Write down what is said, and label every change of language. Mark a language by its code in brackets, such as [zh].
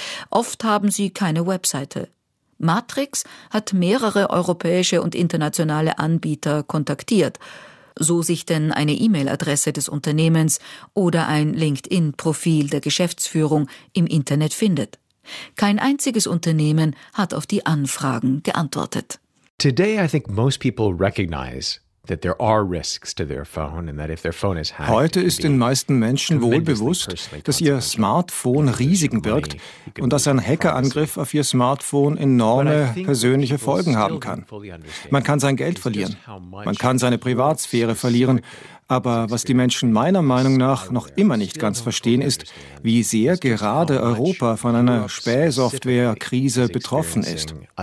[de] Oft haben sie keine Webseite. Matrix hat mehrere europäische und internationale Anbieter kontaktiert, so sich denn eine E-Mail-Adresse des Unternehmens oder ein LinkedIn-Profil der Geschäftsführung im Internet findet. Kein einziges Unternehmen hat auf die Anfragen geantwortet. [en] Today I think most people recognize that there are risks to their phone and that if their phone is hacked. [de] Heute ist den meisten Menschen wohl bewusst, dass ihr Smartphone Risiken birgt und dass ein Hackerangriff auf ihr Smartphone enorme persönliche Folgen haben kann. Man kann sein Geld verlieren, man kann seine Privatsphäre verlieren, aber was die Menschen meiner Meinung nach noch immer nicht ganz verstehen ist, wie sehr gerade Europa von einer Spähsoftware-Krise betroffen ist.